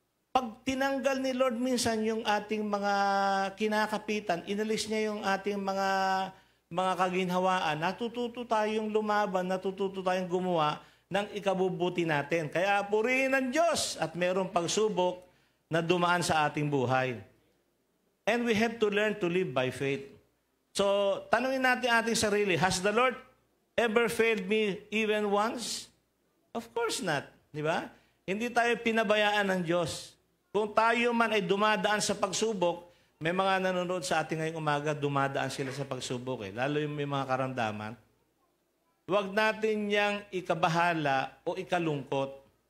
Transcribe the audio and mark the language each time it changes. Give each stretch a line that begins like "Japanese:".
Filipino: Pag tinanggal ni Lord minsan yung ating mga kinakapitan, inalis niya yung ating mga kaginhawaan, natututo tayong lumaban, natututo tayong gumawa ng ikabubuti natin. Kaya purihin ng Diyos at mayroong pagsubok na dumaan sa ating buhay.
English: And we have to learn to live by faith. So,
Filipino: tanungin natin ating sarili,
English: has the Lord ever failed me even once? Of course not.
Filipino: Di ba? Hindi tayo pinabayaan ng Diyos. Kung tayo man ay dumadaan sa pagsubok, may mga nanonood sa ating ngayong umaga, dumadaan sila sa pagsubok. Lalo yung may mga karamdaman. Huwag natin niyang ikabahala o ikalungkot.